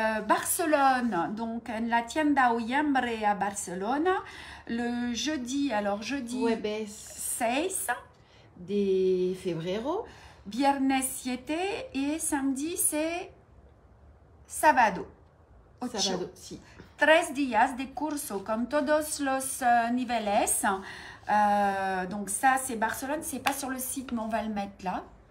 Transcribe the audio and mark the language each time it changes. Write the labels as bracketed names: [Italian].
[French] Barcelone, donc [Spanish] la tienda [French] Oyambre à Barcelone. Le jeudi, [Spanish] Jueves 6 de febrero. Viernes 7 [French] et samedi, c'est sábado. [Spanish] Sábado, si. 3 días de curso con todos los niveles. [French] Donc ça, c'est Barcelone. C'est pas sur le site, mais on va le mettre là.